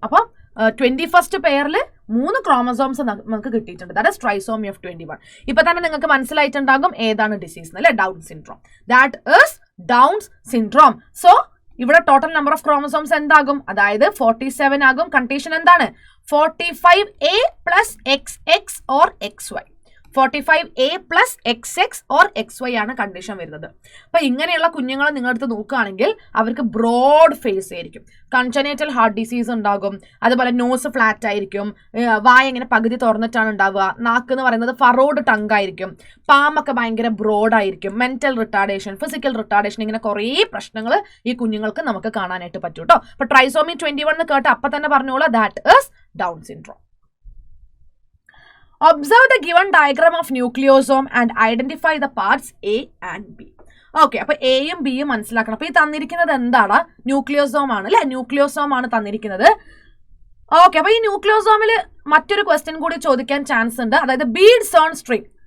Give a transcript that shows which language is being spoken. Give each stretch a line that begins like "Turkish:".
Malayalam: അപ്പം 21st പെയറിൽ 3 chromosomes നമുക്ക് കിട്ടിയിട്ടുണ്ട്.
English: That is trisomy of 21.
Malayalam: ഇപ്പൊ തന്നെ നിങ്ങൾക്ക് മനസ്സിലായിട്ടുണ്ടാകും ഏതാണ് ഡിസീസ് അല്ലെ, down syndrome.
English: That is Down syndrome.
Malayalam: So ഇവിടെ ടോട്ടൽ നമ്പർ ഓഫ് ക്രോമസോംസ് എന്താകും, അതായത് 47 ആകും. കണ്ടീഷൻ എന്താണ്, 45A + XX or XY. 45A + XX or XY ആണ് കണ്ടീഷൻ വരുന്നത്. അപ്പൊ ഇങ്ങനെയുള്ള കുഞ്ഞുങ്ങളെ നിങ്ങളെടുത്ത് നോക്കുകയാണെങ്കിൽ അവർക്ക് ബ്രോഡ് ഫേസ് ആയിരിക്കും, കൺജനൈറ്റൽ ഹാർട്ട് ഡിസീസ് ഉണ്ടാകും, അതുപോലെ നോസ് ഫ്ലാറ്റ് ആയിരിക്കും, വായ ഇങ്ങനെ പകുതി തുറന്നിട്ടാണ് ഉണ്ടാവുക, നാക്ക് എന്ന് പറയുന്നത് ഫറോഡ് ടങ് ആയിരിക്കും, പാമൊക്കെ ഭയങ്കര ബ്രോഡ് ആയിരിക്കും, മെന്റൽ റിട്ടാർഡേഷൻ, ഫിസിക്കൽ റിട്ടാർഡേഷൻ, ഇങ്ങനെ കുറേ പ്രശ്നങ്ങൾ ഈ കുഞ്ഞുങ്ങൾക്ക് നമുക്ക് കാണാനായിട്ട് പറ്റും കേട്ടോ. അപ്പൊ ട്രൈസോമി 21 എന്ന് കേട്ട് അപ്പൊ തന്നെ പറഞ്ഞോളൂ,
English: That is Down syndrome. Observe the given diagram of nucleosome and identify the parts A and B.
Malayalam: Okay, അപ്പൊ എയും ബിയും മനസ്സിലാക്കണം. അപ്പൊ ഈ തന്നിരിക്കുന്നത് എന്താണ്, ന്യൂക്ലിയോസോം ആണ് അല്ലെ, ന്യൂക്ലിയോസോം ആണ് തന്നിരിക്കുന്നത്. ഓക്കെ, അപ്പൊ ഈ ന്യൂക്ലിയോസോമിൽ മറ്റൊരു ക്വസ്റ്റ്യൻ കൂടി ചോദിക്കാൻ ചാൻസ് ഉണ്ട്, അതായത് ബീഡ്സ് ഓൺ സ്ട്രിങ്.